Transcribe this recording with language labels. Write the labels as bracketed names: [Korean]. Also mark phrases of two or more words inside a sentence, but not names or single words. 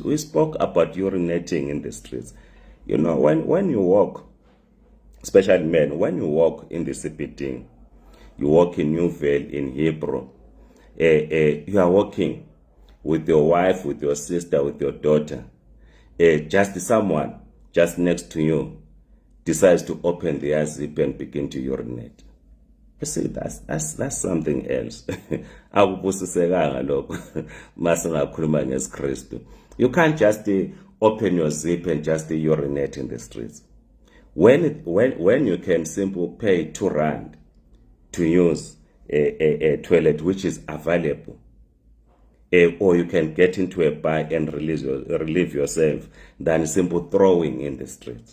[English] We spoke about urinating in the streets. You know, when you walk, especially men, when you walk in the CBD, you walk in New Vale, in Hebrew, you are walking with your wife, with your sister, with your daughter. Just someone just next to you decides to open their zip and begin to urinate. You see, that's something else. [Zulu] Akubusisekanga lokho masingakhuluma ngesiKristu. [English] You can't just open your zip and just urinate in the streets. When you can simply pay R2 to use a toilet which is available, or you can get into a bar and relieve yourself than simple throwing in the streets.